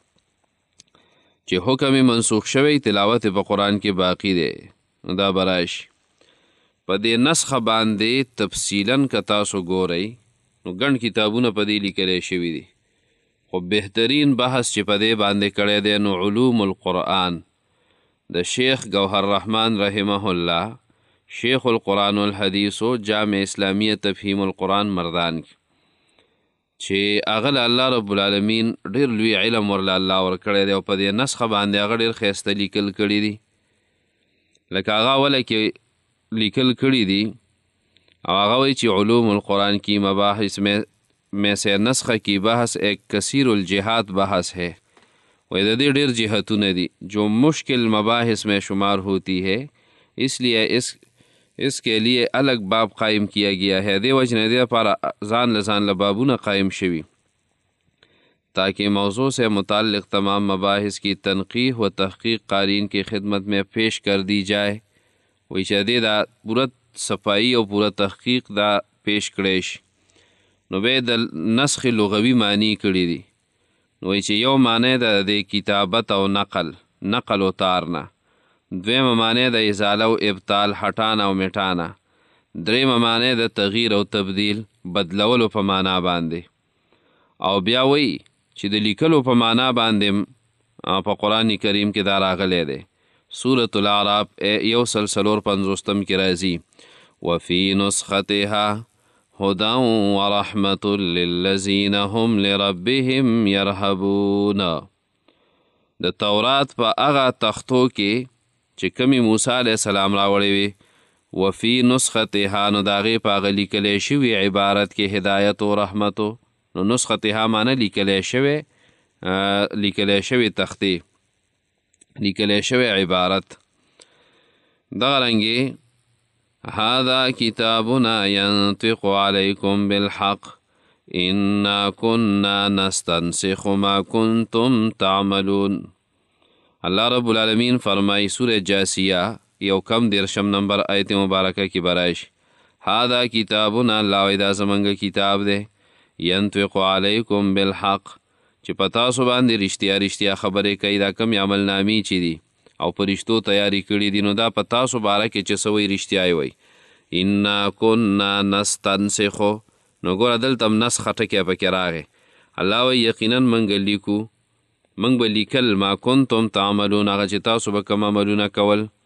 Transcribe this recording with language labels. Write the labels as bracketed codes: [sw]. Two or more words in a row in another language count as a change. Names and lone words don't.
[ps] چې حکم منسوخ شوی تلاوت په قرآن کې باقی دی دا براشي په دې نسخه باندې تفصیلا که تاسو ګورئ نو ګڼ کتابونه په دې لیکلی شوي دي خو بهترین بحث چې په دې باندې کړی دی نو علوم القرآن د شیخ گوهر رحمان رحمه الله شیخ القرآن الحدیث و جامع اسلامیه تفهیم القرآن مردان کې چې هغه الله رب العالمین ډېر لوی علم ورله الله ورکړی دی او په دې نسخه باندې هغه ډېر ښایسته لیکل کړي دي لکه هغه اوله کې لیکل کړي دي او هغه وایي چې [ur] علوم القرآن کی مباحث میں سے نسخه کی بحث ایک کثیر الجہات بحث ہے [ps] وایي د دې ډېر جهتونه دي [ur] جو مشکل مباحث میں شمار ہوتی ہے اس لیے اس کے لیے الگ باب قائم کیا گیا ہے [ps] دې وجې نه دې لپاره ځان له بابونه قائم شوي [ur] تاکہ موضوع سے متعلق تمام مباحث کی تنقیح و تحقیق قارئین کی خدمت میں پیش کر دی جائے [ps] وایي چې دې دا پوره صفائی او پوره تحقیق دا پیش کړی شي نو بیا د نسخ لغوي معنی کړي دي نو وایي چې یو معنی د کتابت او نقل و تار نه دویمه معنی د ازاله او ابطال هټانه او میټانه دریمه معنی د تغییر او تبدیل بدلولو په معنا باندې او بیا وایي چې د لیکلو په معنا باندې په قرآن کریم کې دا راغلی دی سورة الاعراف 154 کې راځي [ar] وفي نسختها هدى ورحمة للذین هم لربهم يرهبون [ps] د تورات په هغه تختو کې چې کمی موسی علیه السلام راوړی وي [ar] وفي نسختها [ps] نو د هغې په هغه لیکلی شوي عبارت کې هدایت و رحمتو نو نسختها معنی لیکلی شوی تختې لیکلی شوی عبارت دغه رنګې [ar] هذا کتابنا ينطق عليكم بالحق انا كنا نستنسخ ما كنتم تعملون [ur] الله رب العالمین فرمائی سورہ جاسیہ 1 نمبر [ps] آیت مبارکه کې برایش [ar] هذا کتابنا [ps] الله وایي دا زمونږ کتاب دی [ar] ینطق علیکم بالحق [ps] چې په تاسو باندې رښتیا خبرې کوي دا کم عمل نامی چې دي او په رښتو تیاری کړي دي نو دا په تاسو باره کې چې څه وایي رښتیا یې وایي [ar] انا کنا نستنسخو [ps] نو ګوره دلته هم نسخه ټکی پکې راغی الله وایي یقینا موږ لیکو موږ به لیکل [ar] ما کنتم تعملون [ps] هغه چې تاسو به کوم عملونه کول